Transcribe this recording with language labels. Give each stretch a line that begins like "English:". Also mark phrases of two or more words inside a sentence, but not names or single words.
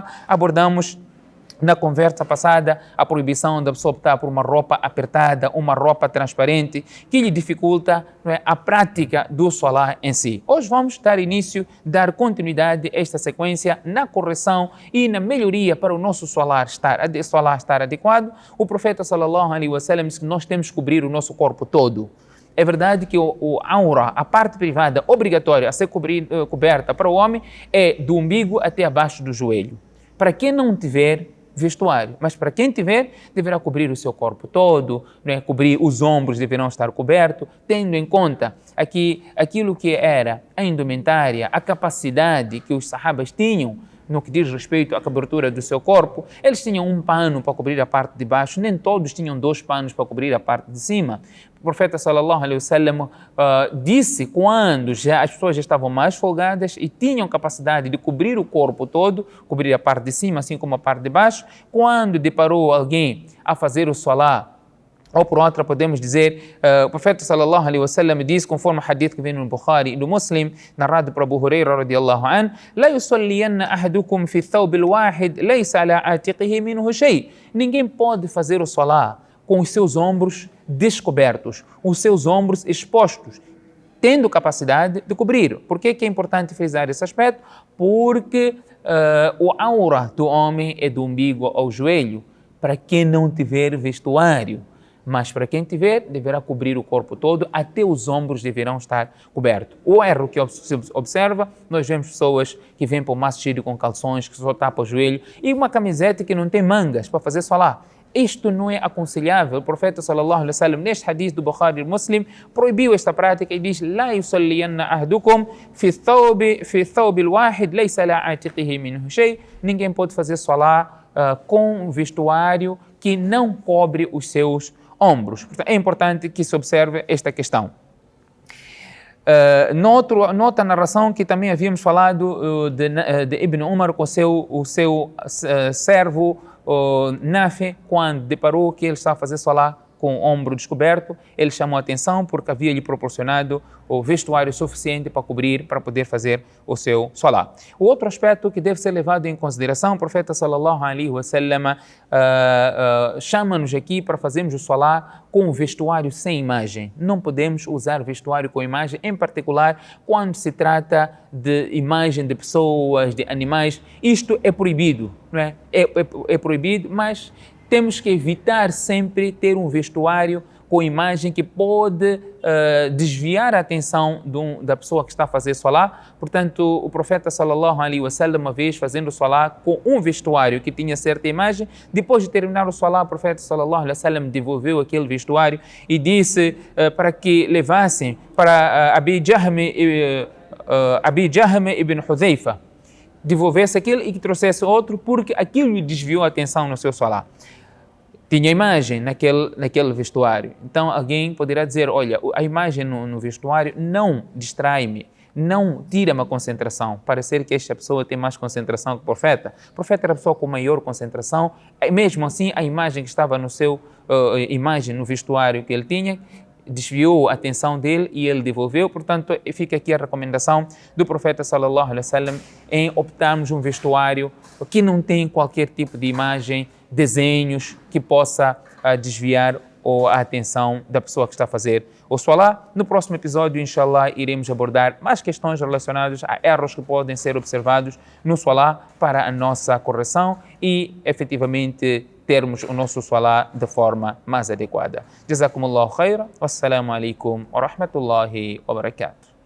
Portuguese: Abordamos na conversa passada a proibição da pessoa optar por uma roupa apertada, uma roupa transparente, que lhe dificulta, a prática do salah em si. Hoje vamos dar início, dar continuidade a esta sequência na correção e na melhoria para o nosso salah estar adequado. O profeta
Arabic: صلى الله عليه وسلم
Portuguese: disse que nós temos que cobrir o nosso corpo todo. É verdade que o aura, a parte privada obrigatória a ser coberta para o homem, é do umbigo até abaixo do joelho. Para quem não tiver vestuário, mas para quem tiver, deverá cobrir o seu corpo todo, cobrir os ombros, deverão estar cobertos, tendo em conta aqui aquilo que era a indumentária, a capacidade que os sahabas tinham no que diz respeito à cobertura do seu corpo. Eles tinham um pano para cobrir a parte de baixo, nem todos tinham 2 panos para cobrir a parte de cima. O profeta
Arabic: صلى الله عليه وسلم
Portuguese: disse, quando as pessoas já estavam mais folgadas e tinham capacidade de cobrir o corpo todo, cobrir a parte de cima assim como a parte de baixo, quando deparou alguém a fazer o salah, ou por outra podemos dizer, o profeta
Arabic: صلى الله عليه وسلم
Portuguese: diz, conforme o hadith que vem no Bukhari e no Muslim, narrado por Abu Huraira
Arabic: رضي الله عنه: "لا يصلين أحدكم في ثوب الواحد ليس على عاتقه منه شيء."
Portuguese: Ninguém pode fazer o salah com os seus ombros descobertos, os seus ombros expostos, tendo capacidade de cobrir. Por que é importante frisar esse aspecto? Porque o aura do homem é do umbigo ao joelho, para quem não tiver vestuário. Mas para quem tiver, deverá cobrir o corpo todo, até os ombros deverão estar cobertos. O erro que se observa, nós vemos pessoas que vêm para o masjid com calções que só tapam o joelho e uma camiseta que não tem mangas para fazer salah. Isto não é aconselhável. O profeta
Arabic: صلى الله عليه وسلم,
Portuguese: neste hadith do Bukhari e Muslim, proibiu esta prática e diz:
Arabic: "لا يصلين أحدكم في ثوب الواحد ليس على عاتقه منه شيء."
Portuguese: Ninguém pode fazer salah com um vestuário que não cobre os seus ombros. Portanto, é importante que se observe esta questão. Noutra narração que também havíamos falado de Ibn Umar com o seu servo Nafi, quando deparou que ele estava a fazer salah com o ombro descoberto, ele chamou a atenção porque havia lhe proporcionado o vestuário suficiente para cobrir, para poder fazer o seu salah. O outro aspecto que deve ser levado em consideração, o profeta
Arabic: صلى الله عليه وسلم
Portuguese: chama-nos aqui para fazermos o salah com o vestuário sem imagem. Não podemos usar vestuário com imagem, em particular quando se trata de imagem de pessoas, de animais. Isto é proibido, não é? É proibido, mas temos que evitar sempre ter um vestuário com imagem que pode desviar a atenção da pessoa que está a fazer salah. Portanto, o profeta
Arabic: صلى الله عليه وسلم,
Portuguese: uma vez fazendo salah com um vestuário que tinha certa imagem, depois de terminar o salah, o profeta
Arabic: صلى الله عليه وسلم
Portuguese: devolveu aquele vestuário e disse para que levassem para Abi Jahm ibn Hudhaifa, devolvesse aquilo e que trouxesse outro, porque aquilo lhe desviou a atenção no seu salah. Tinha imagem naquele vestuário. Então alguém poderá dizer: olha, a imagem no vestuário não distrai-me, não tira-me a concentração. Parece que esta pessoa tem mais concentração que o profeta. O profeta era a pessoa com maior concentração. Mesmo assim, a imagem que estava no vestuário que ele tinha, desviou a atenção dele e ele devolveu. Portanto, fica aqui a recomendação do profeta
Arabic: صلى الله عليه وسلم
Portuguese: em optarmos um vestuário que não tem qualquer tipo de imagem, desenhos que possa desviar a atenção da pessoa que está a fazer o salah. No próximo episódio, inshallah, iremos abordar mais questões relacionadas a erros que podem ser observados no salah para a nossa correção e, efetivamente, termos o nosso salah de forma mais adequada.
Arabic: جزاكم الله خيرا. والسلام عليكم ورحمة الله وبركاته.